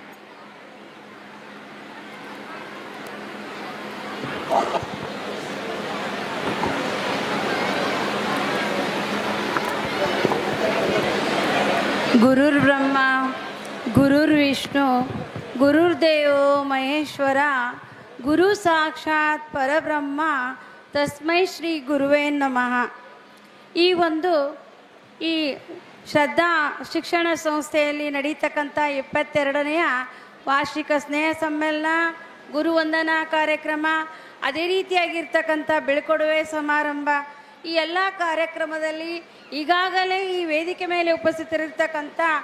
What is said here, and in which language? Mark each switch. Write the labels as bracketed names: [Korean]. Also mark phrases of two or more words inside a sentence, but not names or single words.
[Sanskrit] ಗುರುರ್ಬ್ರಹ್ಮ ಗುರುರ್ವಿಷ್ಣು ಗುರುರ್ದೇವೋ ಮಹೇಶ್ವರ ಗುರು ಸಾಕ್ಷಾತ್ ಪರಬ್ರಹ್ಮ ತಸ್ಮೈ ಶ್ರೀ ಗುರುವೇ ನಮಃ. [Kannada] ಈ ಶ್ರದ್ಧಾ ಶಿಕ್ಷಣ ಸಂಸ್ಥೆಯಲ್ಲಿ ನಡೀತಕ್ಕಂಥ 22ನೆಯ ವಾರ್ಷಿಕ ಸ್ನೇಹ ಸಮ್ಮೇಳನ, ಗುರುವಂದನಾ ಕಾರ್ಯಕ್ರಮ, ಅದೇ ರೀತಿಯಾಗಿರ್ತಕ್ಕಂಥ ಬೀಳ್ಕೊಡುಗೆ ಸಮಾರಂಭ, ಈ ಎಲ್ಲ ಕಾರ್ಯಕ್ರಮದಲ್ಲಿ ಈಗಾಗಲೇ ಈ ವೇದಿಕೆ ಮೇಲೆ ಉಪಸ್ಥಿತರಿರ್ತಕ್ಕಂಥ